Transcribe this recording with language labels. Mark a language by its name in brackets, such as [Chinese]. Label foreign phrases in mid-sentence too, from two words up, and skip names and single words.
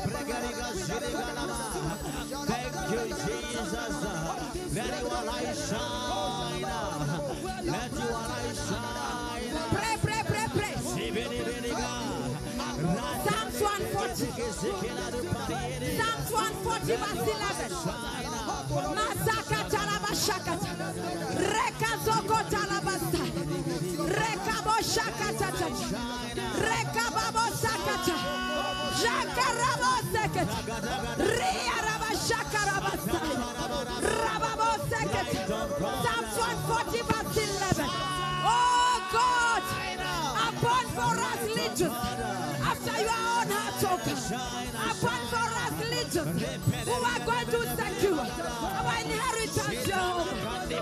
[English] Thank you, Jesus. Let your light shine. Let your light shine. Pray, pray, pray, pray. Psalms 140. Psalms 140 verse 11. Masaka talabashakata. Reka zoko talabasta. Reka boshakata. Reka babo sakata. Jakarabo sekata. Ria rabashaka rabasta. Rababo sekata. Psalms 140 verse 11. Oh God, upon for us legions, after your own heart, oh God, upon for us legions, who are going to secure our inheritance, Jehovah.